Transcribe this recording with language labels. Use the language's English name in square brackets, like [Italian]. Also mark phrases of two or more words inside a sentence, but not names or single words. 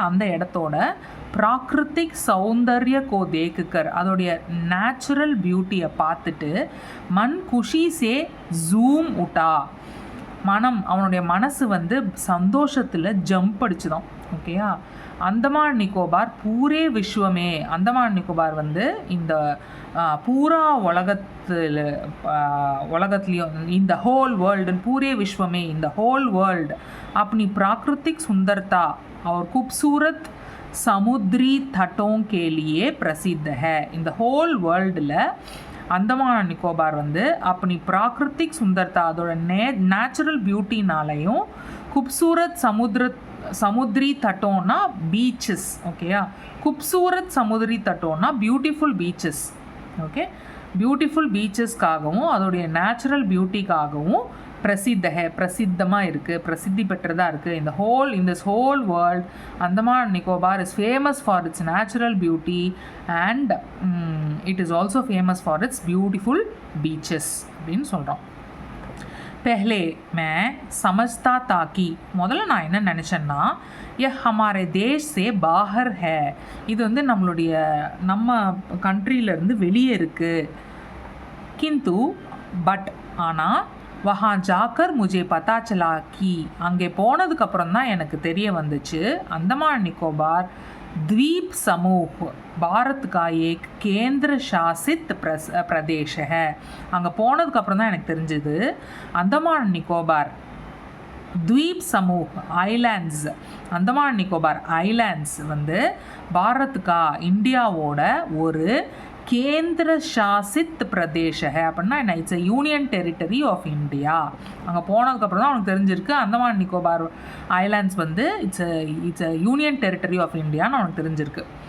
[Tamil] அந்த இடத்தோட [Hindi] प्राकृतिक सौंदर्य को देखकर, [Tamil] அதோடைய [English] natural beauty [Tamil] பார்த்துட்டு [Hindi] मन खुशी से झूम उठा, [Tamil] மனம் அவனுடைய மனசு வந்து சந்தோஷத்தில் ஜம்ப் அடிச்சுதான். ஓகேயா? அந்தமான் நிக்கோபார் [Hindi] पूरे विश्व में, [Tamil] அந்தமான் நிக்கோபார் வந்து இந்த பூரா உலகத்துலேயும் இந்த [English] whole world, [Hindi] पूरे विश्व में [Tamil] இந்த [English] whole world [Hindi] अपनी प्राकृतिक सुंदरता और खूबसूरत समुद्री तटों के लिए प्रसिद्ध है. [Tamil] இந்த [English] whole world [Tamil] அந்தமான் நிக்கோபார் வந்து அப்படி [Hindi] प्राकृतिक सुंदरता, [Tamil] அதோட [English] natural beauty, [Hindi] खूबसूरत समुद्री तटों [Tamil] பீச்சஸ். ஓகேயா? [Hindi] खूबसूरत समुद्री तटों [English] beautiful beaches. [Tamil] ஓகே, [English] beautiful beaches [Tamil] அதோடைய [English] natural beauty [Tamil] பிரசித்தமாக இருக்குது, பிரசித்தி பெற்றதாக இருக்குது. in this whole world, Andaman Nicobar is famous for its natural beauty and it is also famous for its beautiful beaches அப்படின்னு சொல்கிறோம். [Hindi] पहले मैं समझता था कि, [Tamil] முதல்ல நான் என்ன நினச்சேன்னா, [Hindi] हमारे देश से बाहर है, [Tamil] இது வந்து நம்ம கண்ட்ரியிலேருந்து வெளியே இருக்குது. [Hindi] किंतु பட் ஆனால் वहाँ जाकर मुझे पता चला कि, [Tamil] அங்கே போனதுக்கப்புறம் தான் எனக்கு தெரிய வந்துச்சு, [Hindi] अंडमान निकोबार द्वीप समूह भारत का एक केंद्र शासित प्रदेश है. [Tamil] அங்கே போனதுக்கப்புறம் தான் எனக்கு தெரிஞ்சது அந்தமான் நிக்கோபார் [Hindi] द्वीप समूह [Tamil] ஐலாண்ட்ஸ், அந்தமான் நிக்கோபார் ஐலாண்ட்ஸ் வந்து [Hindi] भारत का [Tamil] இந்தியாவோட ஒரு [Hindi] केंद्र शासित प्रदेश [Tamil] அப்படின்னா என்ன? [English] it's a union territory of India. [Tamil] அங்கே போனதுக்கப்புறம் தான் அவனுக்கு தெரிஞ்சிருக்கு அந்தமான் நிக்கோபார் ஐலாண்ட்ஸ் வந்து [English] it's a union territory of India [Tamil] அவனுக்கு தெரிஞ்சிருக்கு.